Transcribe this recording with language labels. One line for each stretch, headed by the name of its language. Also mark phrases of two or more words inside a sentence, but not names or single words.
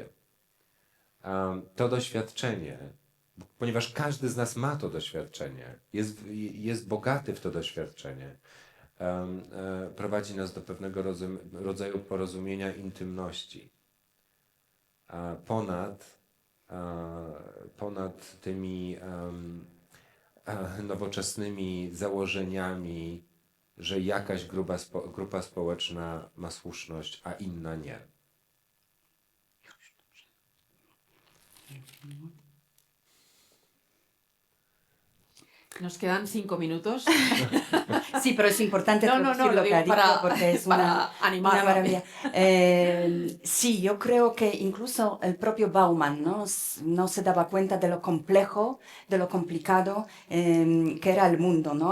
Polish: To doświadczenie, ponieważ każdy z nas ma to doświadczenie, jest bogaty w to doświadczenie, prowadzi nas do pewnego rodzaju porozumienia intymności. Ponad tymi nowoczesnymi założeniami, że jakaś grupa społeczna ma słuszność, a inna nie.
Spanish: Nos quedan 5 minutos. Sí, pero es importante No, traducir lo lo que ha digo dicho porque es para animar. una maravilla. Sí, yo creo que incluso el propio Bauman no se daba cuenta de lo complejo, de lo complicado que era el mundo, ¿no?